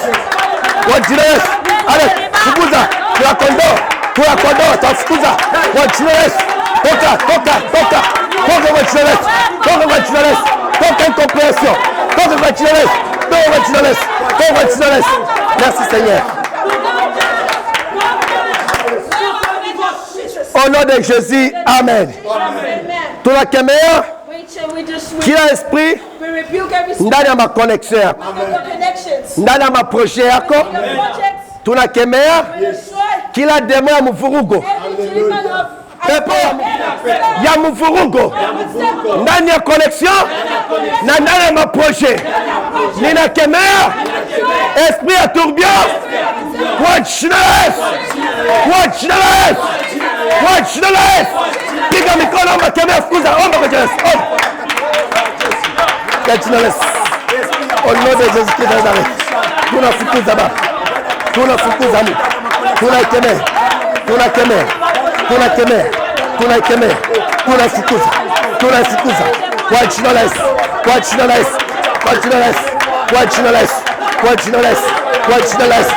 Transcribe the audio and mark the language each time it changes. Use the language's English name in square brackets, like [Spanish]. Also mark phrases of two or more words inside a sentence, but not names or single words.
[Swahili] Kwa jina la Yesu. Allez, fukuza. Kuna kondoo, tafukuza. Kwa jina la Yesu. Toka. Toka kwa jina la Yesu. Toka kwa jina la Yesu. Toka incompréhension. Toka kwa jina la Yesu. Toka kwa jina la Yesu. Toka kwa jina la Yesu. [French] Merci Seigneur. Au nom de Jésus, amen. [Swahili] Tunakemea kila esprit ndani ya makoneksio yako, ndani ya maproje yako. Tunakemea kila demo ya mvurugo, pepo ya mvurugo ndani ya connexion na ndani ya maproje. Ninakemea esprit ya tourbillon kwa jina la Yesu. Kwa jina la Yesu. Kwa jina la Yesu. Piga mikono, omba, kemea, fukuza, omba kwa jina la Yesu. Kwa jina la Yesu. [French] Au nom de Jésus-Christ de Nazareth. [Swahili] Tunafukuza Baba. Tunafukuza Mungu. Tunakemea. Tunakemea. Tunakemea. Tunakemea. Tunafukuza. Tunafukuza. Kwa jina la Yesu. Kwa jina la Yesu. Kwa jina la Yesu. Kwa jina la Yesu. Kwa jina la Yesu. Kwa jina la Yesu.